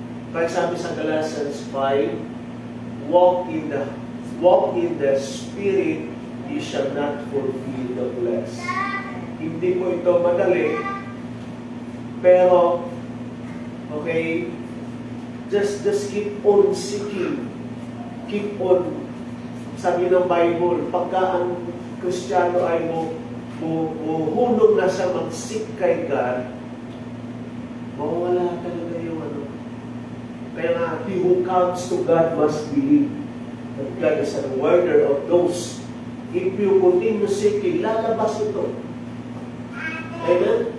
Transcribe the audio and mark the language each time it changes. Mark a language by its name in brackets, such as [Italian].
[Filipino] Kaya sabi sa [English] Galatians 5, walk in the Spirit, you shall not fulfill the flesh. [Filipino] Hindi po ito madali, pero, [English] okay, just keep on seeking. Keep on, [Filipino] sabi ng Bible, pagka ang Kristiyano ay hulog na siya mag-seek kay God, mawawala talaga yung ano. Kaya nga, [English] he who comes to God must believe that God is a rewarder of those. If you continue seeking, [Filipino] lalabas ito. [English] Amen?